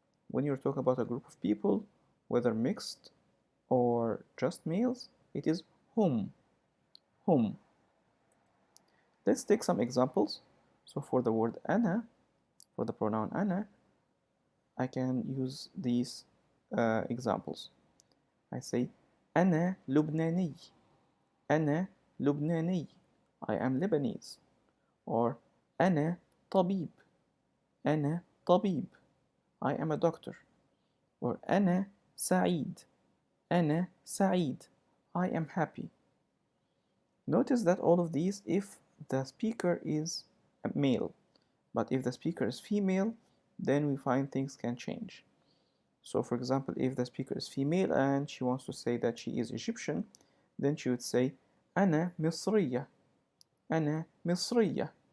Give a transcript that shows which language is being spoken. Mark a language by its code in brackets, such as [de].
[en] When you talk about a group of people, whether mixed or just males, it is [ar] هم, هم. [en] Let's take some examples. So for the word أنا, for the pronoun أنا, I can use these examples. I say [ar] أنا لبناني, أنا لبناني. [en] I am Lebanese. Or [ar] أنا طبيب, أنا طبيب. [en] I am a doctor. Or [ar] أنا سعيد, أنا سعيد. [en] I am happy. Notice that all of these if the speaker is a male, but if the speaker is female, then we find things can change. So for example, if the speaker is female and she wants to say that she is Egyptian, then she would say [ar] أنا مصرية, أنا مصرية.